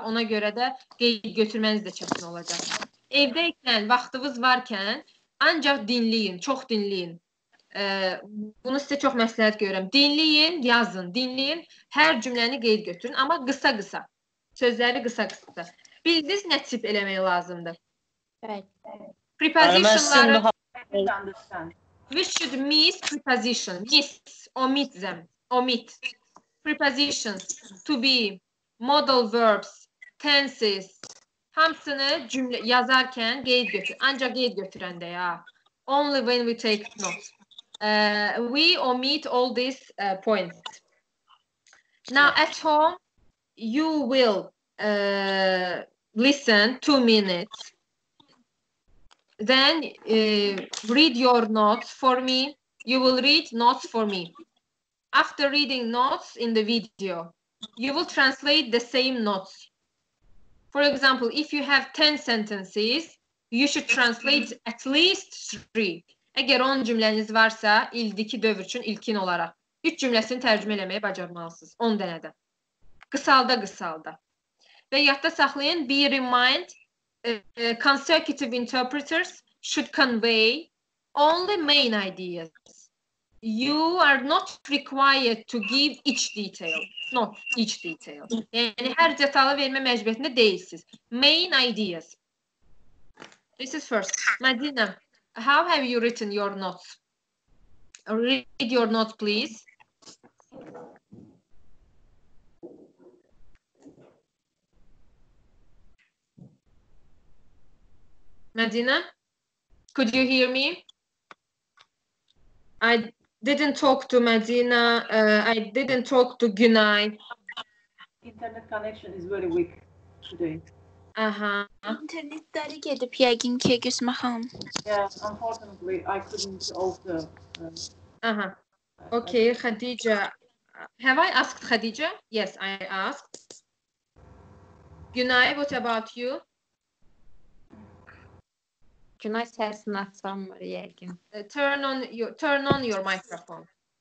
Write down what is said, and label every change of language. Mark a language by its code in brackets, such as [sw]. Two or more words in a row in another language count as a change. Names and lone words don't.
[az] Ona görə də qeyd götürməniz də çətin olacaq. Evdəykən, vaxtınız varkən ancaq dinləyin, çox dinləyin. Bunu sizə çox məsləhət görürəm. Dinləyin, yazın, dinləyin. Hər cümləni qeyd götürün, amma qısa-qısa. Sözləri qısa-qısa. Bildiniz nə tip eləmək lazımdır? [en] Prepositionları we should miss preposition. Miss, omit them. Omit. Prepositions, to be, modal verbs, tenses. [az] Hamısını cümlə yazarkən qeyd götür. Ancaq qeyd götürəndə ya. [en] Only when we take notes. We omit all these points. Now at home, you will listen 2 minutes. Then read your notes for me. You will read notes for me. After reading notes in the video, you will translate the same notes. For example, if you have 10 sentences, you should translate at least 3. [az] Əgər 10 cümləniz varsa, ildiki dövr üçün ilkin olaraq 3 cümləsini tərcümə eləməyi bacarmalısınız. 10 dənədə. Qısalda. Və yadda saxlayın, [en] be remind, consecutive interpreters should convey only main ideas. You are not required to give each detail. Not each detail. [az] Yəni, hər detalı vermə məcburiyyətində deyilsiniz. [en] Main ideas. This is first. Madina, how have you written your notes? Read your notes, please. Madina, could you hear me? I didn't talk to Madina. I didn't talk to Günay. Internet connection is very weak today. [az] İnternetləri gedib yəqin ki, Gülsümə xanım. [en] Yeah, unfortunately, I couldn't also. Okay, Khadija. Have I asked Khadija? Yes, I asked. Günay, what about you? [az] Günay səsini açamır yəqin. [en] Turn on your microphone.